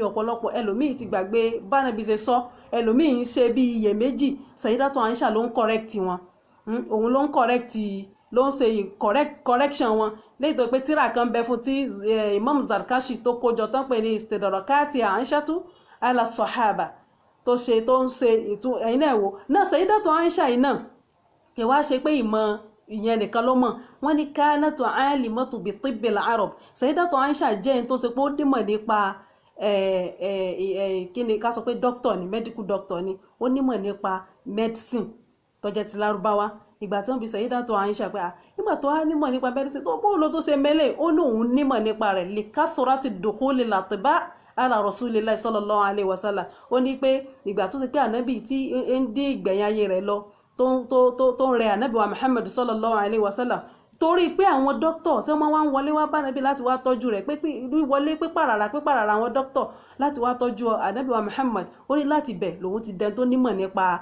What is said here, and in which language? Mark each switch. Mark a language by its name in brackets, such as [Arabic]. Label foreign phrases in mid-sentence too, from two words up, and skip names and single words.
[Yoruba] ọ̀pọ̀lọpọ̀ ẹlòmíì ti gbàgbé bánábì ṣe sọ ẹlòmíì ń ṣe bí iyèméjì Sayyidatu Aisha ló ń correct wọn òun ló ń correct ló ń ṣe correction wọn léyìí tó pé tíra kan bẹ fún tí Imam Zarkashi tó kójọ tán pé ní istidrakati Aishatu ala sọ̀hábà tó ń ṣe ètò ẹ̀yin náà wò náà Sayyidatu Aisha yìí náà kì wá ṣe pé ìmọ̀ ìyẹn nìkan ló mọ̀ wọ́n ní [Arabic] كانت عالمة بطب العرب [Yoruba] Sayyidatu Aisha jẹ́ ẹni tó ṣe pé ó nímọ̀ nípa kí ni ká sọ pé doctor ni [English] medical doctor [Yoruba] ni ó nímọ̀ nípa medicine tó jẹ́ ti lárúbáwá ìgbà tí wọ́n fi Sayyidatu Aisha pé nígbà tó wá nímọ̀ nípa medicine tó bó ló tó ṣe mẹ́lẹ̀ ó ní òun nímọ̀ nípa rẹ̀ [Arabic] لكثرة دخول الأطباء على رسول الله صلى الله عليه وسلم [Yoruba] ó ní pé ìgbà tó ṣe pé ànábì tí ń dé ìgbẹ̀yìn ayé rẹ̀ lọ tó ń rẹ ànábì wa Muhammad [Arabic] صلى الله عليه وسلم [Yoruba] torí pé àwọn dókítọ̀ tí wọ́n wá ń wọlé wá bá ànábì láti wá tọ́jú rẹ̀ wọlé pípàràrà àwọn dókítọ̀ láti wá tọ́jú ànábì wa Muhammad ó ní láti bẹ̀ lòun ti dẹni tó nímọ̀ nípa